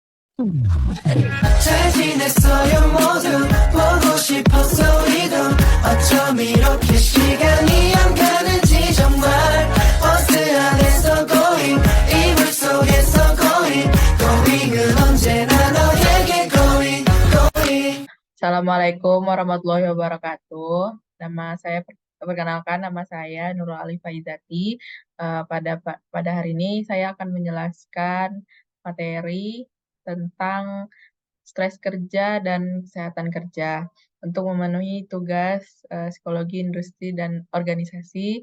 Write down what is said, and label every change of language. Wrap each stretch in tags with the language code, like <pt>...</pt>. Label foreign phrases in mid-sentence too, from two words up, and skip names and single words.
<ko>잘 지냈어요 모두 보고 싶었어 우리도 어쩜 이렇게 시간이 안 가는지 정말 버스 안에서 going 이불 속에서 going은 언제나 너에게 going.</ko> <ar>السلام عليكم ورحمة الله وبركاته.</ar> <id>Perkenalkan, nama saya Nurul Ali Faizati. Pada hari ini saya akan menjelaskan materi tentang stres kerja dan kesehatan kerja untuk memenuhi tugas psikologi industri dan organisasi.</id>